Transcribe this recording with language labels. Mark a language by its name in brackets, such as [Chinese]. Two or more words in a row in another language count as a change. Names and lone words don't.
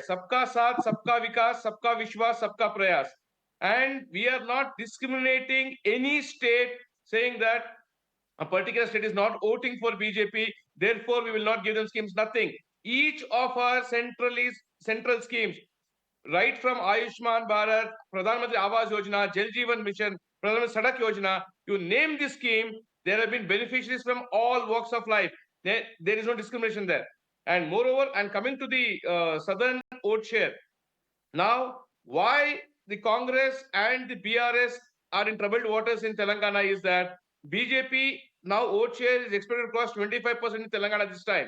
[Hindi] सबका साथ, सबका विकास, सबका विश्वास, सबका प्रयास. [English] And we are not discriminating any state saying that a particular state is not voting for BJP, therefore we will not give them schemes, nothing. Each of our central schemes, right from Ayushman Bharat, Pradhan Mantri Awas Yojana, Jal Jeevan Mission, Pradhan Mantri Sadak Yojana, you name the scheme, there have been beneficiaries from all walks of life. There is no discrimination there. And moreover, and coming to the southern vote share, now why the Congress and the BRS are in troubled waters in Telangana is that BJP now vote share is expected to cross 25% in Telangana this time.